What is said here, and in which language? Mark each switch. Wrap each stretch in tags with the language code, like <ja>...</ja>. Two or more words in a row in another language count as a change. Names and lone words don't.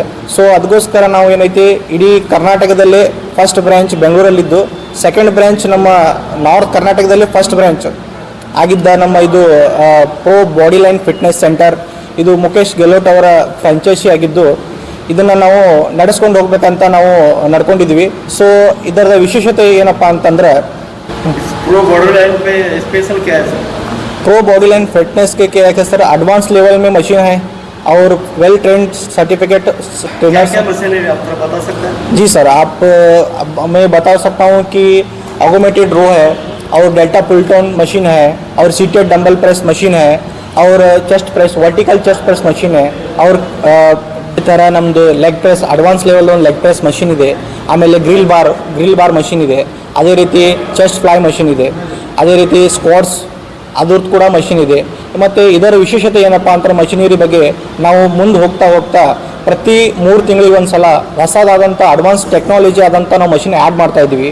<kn>ಸೊ ಅದಕ್ಕೋಸ್ಕರ ನಾವು ಏನೈತಿ ಇಡೀ ಕರ್ನಾಟಕದಲ್ಲೇ</kn> <en>first branch</en> <kn>ಬೆಂಗಳೂರಲ್ಲಿದ್ದು,</kn> <en>second branch</en> <kn>ನಮ್ಮ ನಾರ್ತ್ ಕರ್ನಾಟಕದಲ್ಲಿ</kn> <en>first branch</en> <kn>ಆಗಿದ್ದ ನಮ್ಮ ಇದು ಪ್ರೋ ಬಾಡಿ ಲೈನ್</kn> <en>fitness center.</en> <kn>ಇದು ಮುಖೇಶ್ ಗೆಹ್ಲೋಟ್ ಅವರ ಫ್ರಾಂಚೈಸಿ ಆಗಿದ್ದು ಇದನ್ನು ನಾವು ನಡೆಸ್ಕೊಂಡು ಹೋಗ್ಬೇಕಂತ ನಾವು ನಡ್ಕೊಂಡಿದ್ವಿ. ಸೊ ಇದರ ವಿಶೇಷತೆ ಏನಪ್ಪ ಅಂತಂದರೆ</kn> <hi>प्रो बॉडी लाइन पे स्पेशल क्या है सर? प्रो बॉडी लाइन फिटनेस के क्या है सर,</hi> <en>advance level</en> <hi>में मशीन है और</hi> <en>well trained certificate trainers.</en> <hi>क्या मशीन है आप बता सकते हैं? जी सर, मैं बता सकता हूँ कि</hi> <en>automated row</en> <hi>है और</hi> <en>delta pulldown machine</en> <hi>है और</hi> <en>seated dumbbell press machine</en> <hi>है और</hi> <en>chest press vertical chest press machine</en> <hi>है और</hi> <kn>ಈ ಥರ ನಮ್ಮದು</kn> <en>leg press advance level</en> <hi>ಒಂದು</hi> <en>leg press machine</en> <hi>ಇದೆ.</hi> <kn>ಆಮೇಲೆ</kn> <en>grill bar machine</en> <kn>ಇದೆ. ಅದೇ ರೀತಿ</kn> <en>chest fly machine</en> <kn>ಇದೆ. ಅದೇ ರೀತಿ ಸ್ಕ್ವಾಟ್ಸ್ ಅದ್ರದ್ದು ಕೂಡ ಮಷೀನ್ ಇದೆ. ಮತ್ತು ಇದರ ವಿಶೇಷತೆ ಏನಪ್ಪ ಅಂತ ಮಷಿನರಿ ಬಗ್ಗೆ ನಾವು ಮುಂದೆ ಹೋಗ್ತಾ ಪ್ರತಿ 3 ತಿಂಗಳಿಗೆ ಒಂದು ಸಲ ಹೊಸದಾದಂಥ</kn> <en>advance technology</en> <kn>ಆದಂಥ ನಾವು</kn> <en>machine add</en> <kn>ಮಾಡ್ತಾಯಿದ್ವಿ.</kn>